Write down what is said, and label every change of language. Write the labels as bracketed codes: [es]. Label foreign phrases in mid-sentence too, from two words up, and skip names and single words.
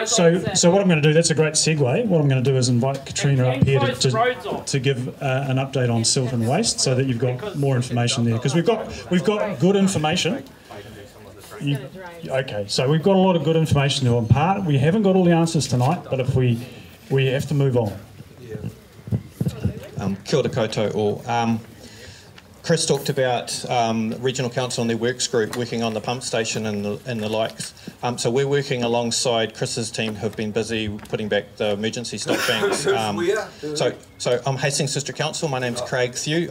[en] So what I'm going to do, that's a great segue. What I'm going to do is invite Katrina up here to give an update on silt and waste, so that you've got more information there, because we've got good information. Okay, so we've got a lot of good information to impart. We haven't got all the answers tonight, but if we have to move on. [mi] Kia ora koutou all. [en] Chris talked about Regional Council and their works group working on the pump station and the likes. So we're working alongside Chris's team, who've been busy putting back the emergency stock banks. So I'm Hastings District Council. My name's Craig Thew.